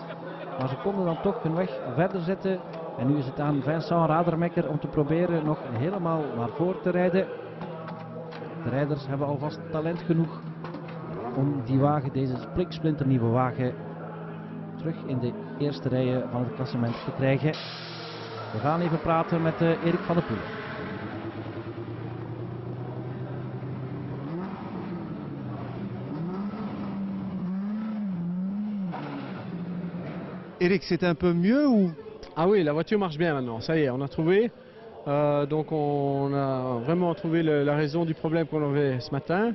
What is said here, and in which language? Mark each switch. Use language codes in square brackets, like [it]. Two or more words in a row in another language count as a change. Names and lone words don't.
[nl] Maar ze konden dan toch hun weg verder zetten. En nu is het aan Vincent Radermekker om te proberen nog helemaal naar voren te rijden. De rijders hebben alvast talent genoeg om die wagen, deze splinternieuwe wagen, terug in de eerste rijen van het klassement te krijgen. We gaan even praten met Erik van der Poelen. [fr] Eric, c'est un peu mieux ou? Ah oui, la voiture marche bien maintenant, ça y est, on a trouvé. Donc on a vraiment trouvé la raison du problème qu'on avait ce matin.